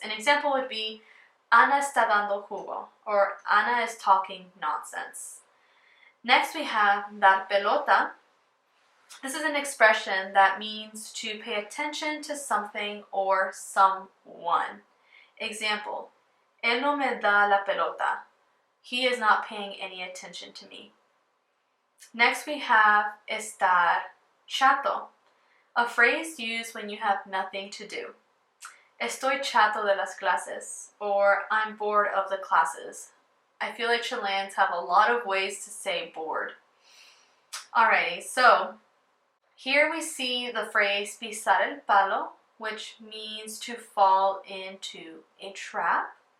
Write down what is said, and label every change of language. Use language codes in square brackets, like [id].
[en] An example would be, [es] Ana está dando jugo, [en] or Ana is talking nonsense. Next we have dar pelota. This is an expression that means to pay attention to something or someone. [es] Example, él no me da la pelota. [en] He is not paying any attention to me. Next we have estar chato, a phrase used when you have nothing to do. [es] Estoy chato de las clases, [en] or I'm bored of the classes. I feel like Chileans have a lot of ways to say bored. Alrighty, so here we see the phrase pisar el palo, which means to fall into a trap.